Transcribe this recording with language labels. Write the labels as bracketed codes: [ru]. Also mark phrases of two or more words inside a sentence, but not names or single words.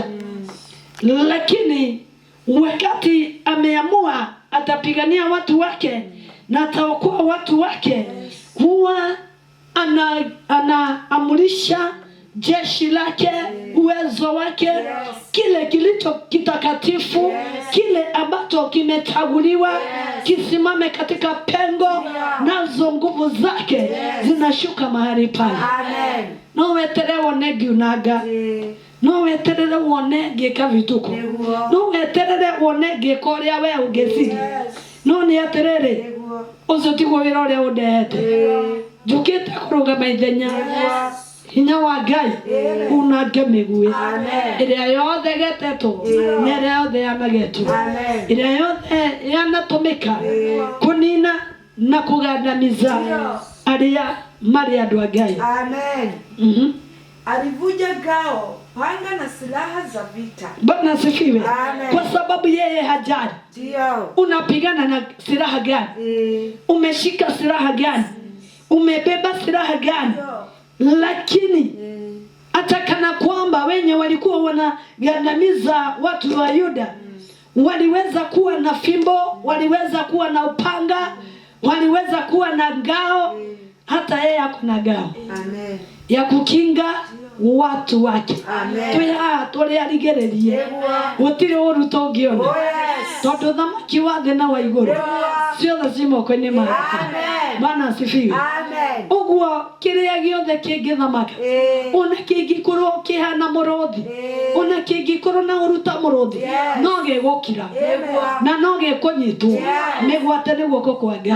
[sw] Lakini wakati ameamua atapigania watu wake na ataokoa watu wake, huwa anaamurisha jeshi lake, uwezo wake, kile kilicho kitakatifu, kile ambacho kimechaguliwa kisimame katika pengo, nazo nguvu zake zinashuka mahali pale. [ki] No weterere wone unaga, no weterere wone ngĩka vituko, no weterere wone ngĩka ũrĩa we ũngĩciria. No nĩ aterere ũcio tiguo wĩra ũrĩa ũndehete. Njũkĩte kũrũgama ithenya hinya wa Ngai unange mĩguĩ ĩrĩa yothe getetwo na ĩrĩa yothe yanagetwo, ĩrĩa yothe yanatũmĩka kũnina na kũgandamiza arĩa marĩ andũ a Ngai. [sw] Alivunja ngao, panga na silaha za vita. Bwana asifiwe. Kwa sababu yeye hajali unapigana na silaha gani, umeshika silaha gani, umebeba silaha gani. Lakini atakana kwamba wenye walikuwa wanagandamiza watu wa Yuda waliweza kuwa na fimbo, waliweza kuwa na upanga, waliweza kuwa na ngao. Hata yeye ako na ngao ya kukinga watu wake. [ki] Tũrĩa arigererie gũtirĩ ũru tũngĩona, tondũ thamaki wa thĩ na wa igũrũ ciothe ci moko-inĩ make. [sw] Bwana asifiwe. [ki] Ũguo kĩrĩa gĩothe kĩngĩthamaka, ona kĩngĩkorwo kĩhana mũrũthi, ona kĩngĩkorwo na ũruta mũrũthi, no gĩgũkira na no gĩkũnyitwo mĩgwate nĩ guoko kwa Ngai.